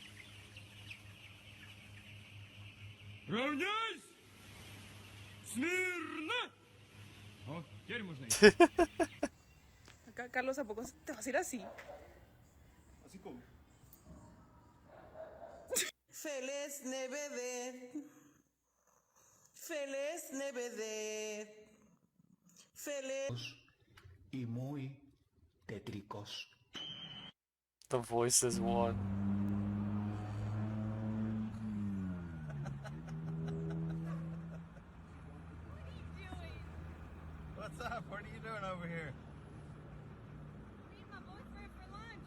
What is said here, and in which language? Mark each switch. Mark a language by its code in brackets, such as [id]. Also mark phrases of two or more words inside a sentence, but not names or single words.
[ru] Равняйсь! Смирно! О, теперь можно идти. [es] Acá, Carlos, ¿a poco te vas a ir así? Así como. Feliz Navidad. Feliz Navidad. Feliz. Y muy tétricos. [en] The voice is 1. What's up? What are you doing over here? Meeting my boyfriend for lunch.